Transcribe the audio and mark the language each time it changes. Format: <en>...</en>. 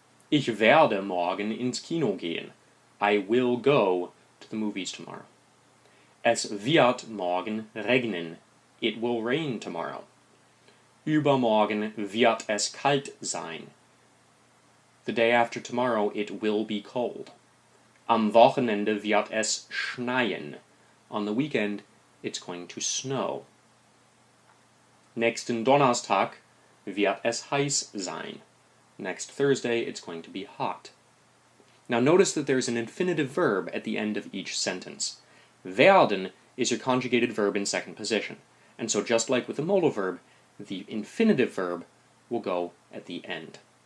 <de>Ich werde morgen ins Kino gehen.</de> <en>I will go to the movies tomorrow.</en> <de>Es wird morgen regnen.</de> <en>It will rain tomorrow.</en> <de>Übermorgen wird es kalt sein.</de> <en>The day after tomorrow it will be cold.</en> <de>Am Wochenende wird es schneien.</de> <en>On the weekend it's going to snow.</en> <de>Nächsten Donnerstag wird es heiß sein.</de> <en>Next Thursday, it's going to be hot. Now notice that there's an infinitive verb at the end of each sentence. Werden is your conjugated verb in second position, and so just like with the modal verb, the infinitive verb will go at the end.</en>